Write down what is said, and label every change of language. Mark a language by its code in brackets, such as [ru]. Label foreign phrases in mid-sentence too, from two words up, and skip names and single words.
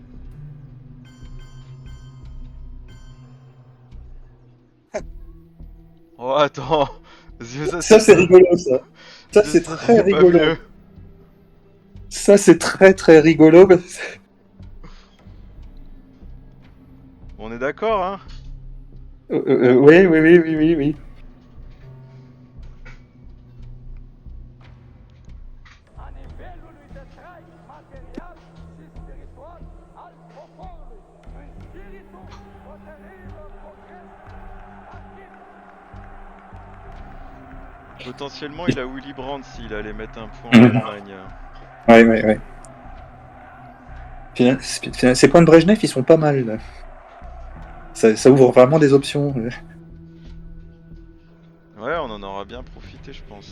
[fr] Oh, attends. Ça, c'est rigolo, ça. Ça, c'est très pas rigolo. mieux. Ça, c'est très très rigolo. On est d'accord, hein? Oui. [ro] A nivelul de trai material și spiritual al poporului, în spiritul hotărârilor progres. [fr] Potentiellement, il a Willy Brandt s'il allait mettre un point en Allemagne. Ouais. Ces points de Brejnev, ils sont pas mal. Là. Ça ouvre vraiment des options. Ouais, on en aura bien profité, je pense.